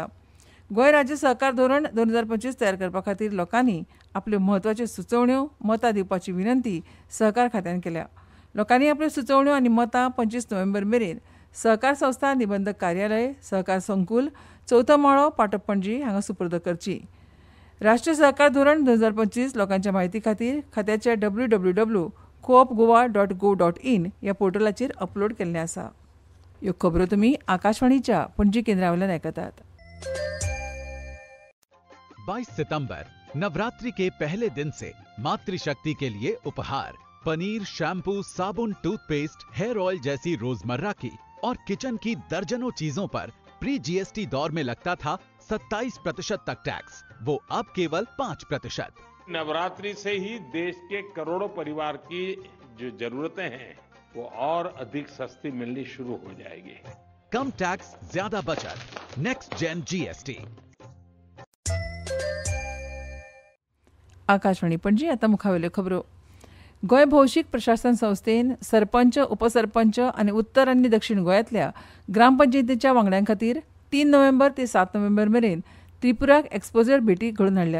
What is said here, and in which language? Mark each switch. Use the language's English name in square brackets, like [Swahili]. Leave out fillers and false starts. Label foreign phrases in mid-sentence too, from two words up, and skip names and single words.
[Konkani] गोंय राज्य सहकार धोरण 2025 तयार करपा खातीर लोकांनी आपल्यो म्हत्वाच्यो सुचोवण्यो मतां दिवपाची विनंती सहकार खात्यान केल्या. लोकांनी आपल्यो सुचोवण्यो आनी मतां 25 नोव्हेंबर मेरेन सहकार संस्था निबंधक कार्यालय सहकार संकुल 4थो माळो पाटप पणजी हांगा सुपूर्द करची. राष्ट्रीय सहकार धोरण 2025 लोकांच्या म्हायती खातीर खात्याच्या www.coopgoa.go.in ह्या पोर्टलाचेर अपलोड केल्लें आसा. ह्यो खबरो तुमी आकाशवाणीच्या पणजी केंद्रावयल्यान आयकतात. [Hindi] 22 सितंबर नवरात्रि के पहले दिन से मातृशक्ति के लिए उपहार पनीर, शैम्पू, साबुन, टूथपेस्ट, [English] hair oil [Hindi] जैसी रोजमर्रा की और किचन की दर्जनों चीजों पर [English] pre GST [Hindi] दौर में लगता था 27% तक टैक्स, वो अब केवल 5%। नवरात्रि से ही देश के करोड़ों परिवार की जो जरूरतें हैं वो और अधिक सस्ती मिलनी शुरू हो जाएगी। कम टैक्स, ज्यादा बचत, [English] next gen GST. [Konkani] आकाशवाणी पणजी आता मुखावेल्यो खबरो. गोंय भौशीक प्रशासन संस्थेन सरपंच, उपसरपंच आनी उत्तर आनी दक्षिण गोंयांतल्या ग्रामपंचायतीच्या वांगड्यां खातीर 3 नोव्हेंबर ते 7 नोव्हेंबर मेरेन त्रिपुराक एक्सपोजर भेटी घडोवन हाडल्यात.